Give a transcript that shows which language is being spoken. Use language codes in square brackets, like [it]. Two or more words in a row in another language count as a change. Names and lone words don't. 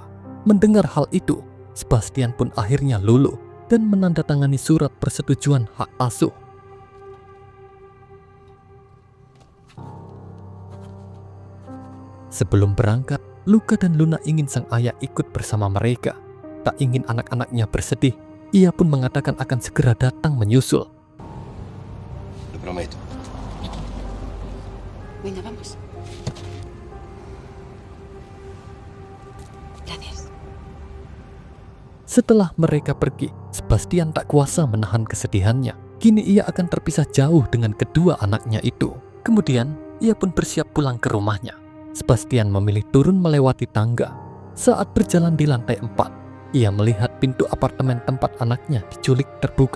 [id] Mendengar hal itu, Sebastian pun akhirnya luluh dan menandatangani surat persetujuan hak asuh. Sebelum berangkat, Luca dan Luna ingin sang ayah ikut bersama mereka. Tak ingin anak-anaknya bersedih, ia pun mengatakan akan segera datang menyusul. [es] Lo prometo. Venga, vamos. Gracias. [id] Setelah mereka pergi, Sebastian tak kuasa menahan kesedihannya. Kini ia akan terpisah jauh dengan kedua anaknya itu. Kemudian, ia pun bersiap pulang ke rumahnya. Sebastian memilih turun melewati tangga. Saat berjalan di lantai 4, ia melihat pintu apartemen tempat anaknya diculik terbuka.